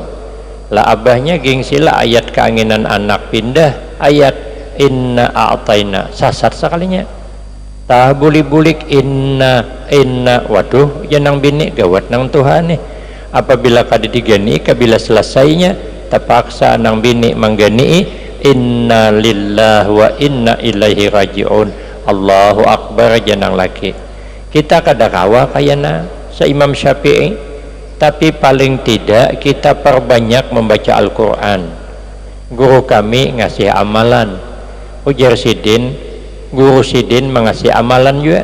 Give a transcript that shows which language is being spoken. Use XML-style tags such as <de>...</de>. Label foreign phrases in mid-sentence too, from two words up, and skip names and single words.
<bjn>Lah abahnya gengsilah ayat keinginan anak pindah ayat</bjn> <ar>إنا أعطينا,</ar> <bjn>sasar sekalinya. Tah bulik-bulik inna, waduh janang bini gawat nang Tuhan nih. Apabila kada digani, kabila selesainya terpaksa nang bini menggani</bjn> <ar>إنا لله وإنا إليه راجعون. الله أكبر</ar> <bjn>janang laki. Kita kada kawa kayana se-Imam Syafi'i, tapi paling tidak kita perbanyak membaca Al-Quran. Guru kami ngasih amalan, ujar Sidin, guru Sidin mengasih amalan juga.</bjn>